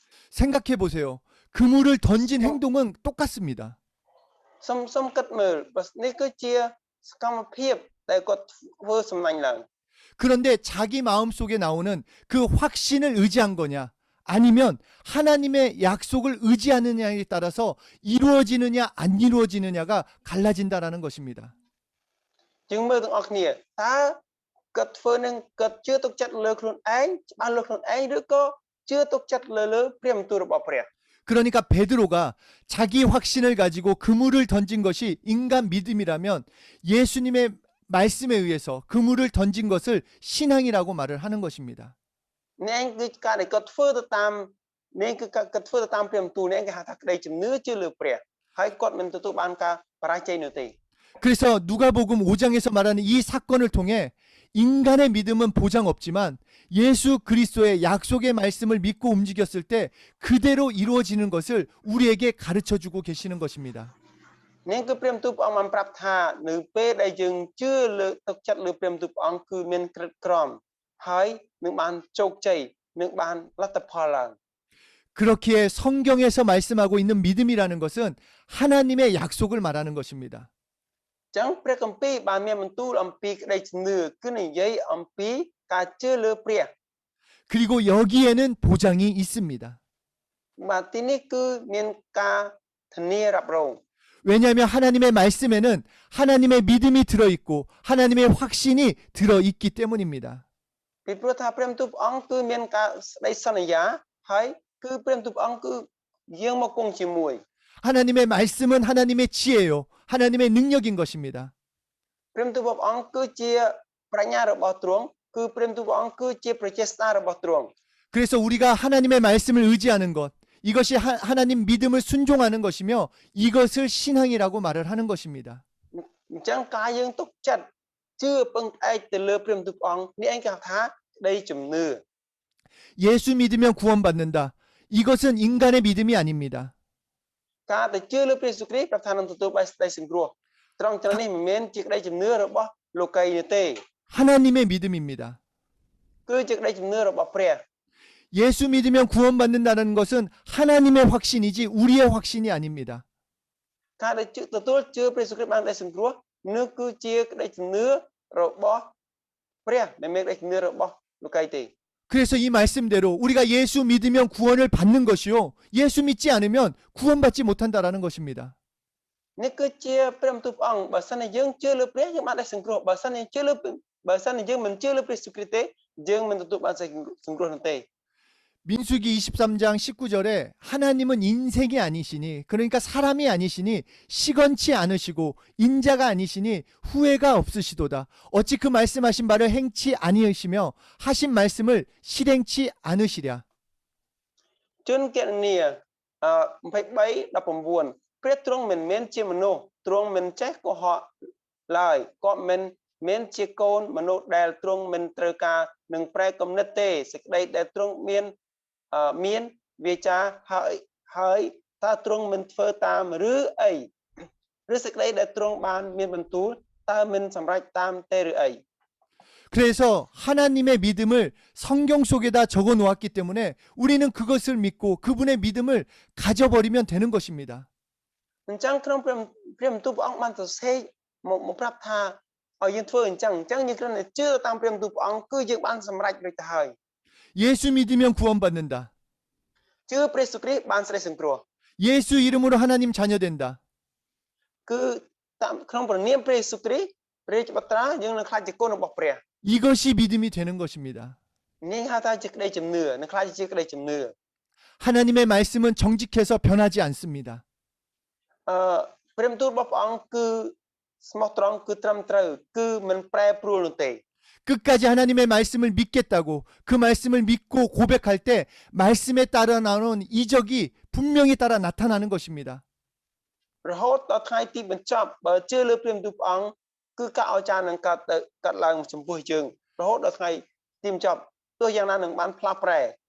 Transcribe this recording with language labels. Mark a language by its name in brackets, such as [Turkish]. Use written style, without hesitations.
[Korean] 생각해 보세요. 그물을 던진 행동은 똑같습니다. [Khmer] សុំគិតមើលនេះគឺជាសកម្មភាពដែលគាត់ធ្វើសំណាញ់ឡើង [Korean] 그런데 자기 마음속에 나오는 그 확신을 의지한 거냐, 아니면 하나님의 약속을 의지하느냐에 따라서 이루어지느냐 안 이루어지느냐가 갈라진다라는 것입니다. [Khmer] យើងមើលទាំងអស់គ្នាតើគាត់ធ្វើនឹងគាត់ជឿទុកចិត្តលើខ្លួនឯងច្បាស់លើខ្លួនឯងឬក៏ជឿទុកចិត្តលើព្រះបន្ទូលរបស់ព្រះ [Korean] 그러니까 베드로가 자기 확신을 가지고 그물을 던진 것이 인간 믿음이라면 예수님의 말씀에 의해서 그물을 던진 것을 신앙이라고 말을 하는 것입니다. [Khmer] នេះគឺការដែលគាត់ធ្វើទៅតាមនេះគឺគាត់ធ្វើទៅតាមព្រះបន្ទូលនេះគេហៅថាក្តីជំនឿជឿលើព្រះហើយគាត់មិនទទួលបានការបរាជ័យនោះទេ [Korean] 그래서 누가복음 5장에서 말하는 이 사건을 통해 인간의 믿음은 보장 없지만 예수 그리스도의 약속의 말씀을 믿고 움직였을 때 그대로 이루어지는 것을 우리에게 가르쳐 주고 계시는 것입니다. [Khmer] នេះគឺព្រះបន្ទូលព្រះអង្គបានប្រាប់ថានៅពេលដែលយើងជឿលើទុកចិត្តលើព្រះបន្ទូលព្រះអង្គគឺមានក្រិតក្រមហើយនឹងបានជោគជ័យនឹងបានលទ្ធផលឡើង [Korean] 그렇기에 성경에서 말씀하고 있는 믿음이라는 것은 하나님의 약속을 말하는 것입니다. [Khmer] អញ្ចឹងព្រះគម្ពីរបានមានបន្ទូលអំពីក្តីជំនឿគឺនិយាយអំពីការជឿលើព្រះ [Korean] 그리고 여기에는 보장이 있습니다. [Khmer] បាទទីនេះគឺមានការធានារ៉ាប់រង [Korean] 왜냐하면 하나님의 말씀에는 하나님의 믿음이 들어있고 하나님의 확신이 들어있기 때문입니다. [Khmer] ពីព្រោះថាព្រះបន្ទូលព្រះអង្គគឺមានការស្ដីសន្យាហើយគឺព្រះបន្ទូលព្រះអង្គគឺយើងមកគង់ជាមួយ [Korean] 하나님의 말씀은 하나님의 지혜요, 하나님의 능력인 것입니다. [Khmer] ព្រះបន្ទូលព្រះអង្គគឺជាប្រាជ្ញារបស់ទ្រង់គឺព្រះបន្ទូលព្រះអង្គគឺជាប្រជាស្ដាររបស់ទ្រង់ [Korean] 그래서 우리가 하나님의 말씀을 의지하는 것, 이것이 하나님 믿음을 순종하는 것이며 이것을 신앙이라고 말을 하는 것입니다. [Khmer] អញ្ចឹងការយើងទុកចិត្តជឿពឹងផ្អែកទៅលើព្រះបន្ទូលព្រះអង្គនេះឯងគេហៅថាក្តីជំនឿ [Korean] 예수 믿으면 구원받는다. 이것은 인간의 믿음이 아닙니다. [Khmer] ការទៅជឿលើព្រះយេស៊ូវគ្រីស្ទប្រាប់ថានឹងទទួលបានសេចក្តីសង្គ្រោះត្រង់ចំណុចនេះមិនមែនជាក្តីជំនឿរបស់លោកីនោះទេ [Korean] 하나님의 믿음입니다. [Khmer] គឺជាក្តីជំនឿរបស់ព្រះ [Korean] 예수 믿으면 구원받는다는 것은 하나님의 확신이지 우리의 확신이 아닙니다. [Khmer] ការដែលទទួលជឿព្រះយេស៊ូវគ្រីស្ទបានក្តីសង្គ្រោះនោះគឺជាក្តីជំនឿរបស់ព្រះមិនមែនក្តីជំនឿរបស់លោកីទេ [Korean] 그래서 이 말씀대로 우리가 예수 믿으면 구원을 받는 것이요, 예수 믿지 않으면 구원받지 못한다라는 것입니다. [Khmer] នេះគឺជាព្រះបន្ទូលព្រះអង្គបើសិនជាយើងជឿលើព្រះយើងបានក្តីសង្គ្រោះបើសិនជាយើងមិនជឿលើព្រះយេស៊ូវគ្រីស្ទទេយើងមិនទទួលបានសេចក្តីសង្គ្រោះនោះទេ [Korean] 민수기 23장 19절에 하나님은 인생이 아니시니, 그러니까 사람이 아니시니 시건치 않으시고 인자가 아니시니 후회가 없으시도다. 어찌 그 말씀하신 바를 행치 아니하시며 하신 말씀을 실행치 않으시랴. [Khmer] ជនគណនា23:19ព្រះទ្រង់មិនមែនជាមនុស្សទ្រង់មិនចេះកុហកឡើយក៏មិនមែនជាកូនមនុស្សដែលទ្រង់មិនត្រូវការនឹងប្រែគំនិតទេសេចក្តីដែលទ្រង់មានវាចាហើយតើទ្រង់មិនធ្វើតាមឬអីឬសេចក្តីដែលទ្រង់បានមានបន្ទូលតើមិនសម្រេចតាមទេឬអី [Korean] 그래서 하나님의 믿음을 성경 속에다 적어 놓았기 때문에 우리는 그것을 믿고 그분의 믿음을 가져버리면 되는 것입니다. [Khmer] អញ្ចឹងក្នុងព្រះបន្ទូលព្រះអង្គបានសរសេរមកប្រាប់ថាឲ្យយើងធ្វើអញ្ចឹងយើងគ្រាន់តែជឿតាមព្រះបន្ទូលព្រះអង្គគឺយើងបានសម្រេចរួចទៅហើយ [Korean] 예수 믿으면 구원받는다. [Khmer] ជឿព្រះយេស៊ូវគ្រីស្ទបានសេចក្តីសង្គ្រោះ [Korean] 예수 이름으로 하나님 자녀 된다. [Khmer] គឺតាមក្នុងព្រះនាមព្រះយេស៊ូវគ្រីស្ទព្រះរាជបុត្រាយើងនឹងក្លាយជាកូនរបស់ព្រះ [Korean] 이것이 믿음이 되는 것입니다. [Khmer] នាងហៅថាជាក្តីជំនឿនឹងខ្លាចជាក្តីជំនឿ [Korean] 하나님의 말씀은 정직해서 변하지 않습니다. [Khmer] ព្រះបន្ទូលរបស់ព្រះអង្គគឺស្មោះត្រង់គឺត្រឹមត្រូវគឺមិនប្រែប្រួលនោះទេ [Korean] 끝까지 하나님의 말씀을 믿겠다고 그 말씀을 믿고 고백할 때 말씀에 따라 나오는 이적이 분명히 따라 나타나는 것입니다. [Khmer] រហូតដល់ថ្ងៃទីបញ្ចប់បើជឿលើព្រះបន្ទូលព្រះអង្គគឺការអស្ចារ្យនឹងកើតឡើងចំពោះយើងរហូតដល់ថ្ងៃទីបញ្ចប់ទោះយ៉ាងណានឹងបានផ្លាស់ប្រែ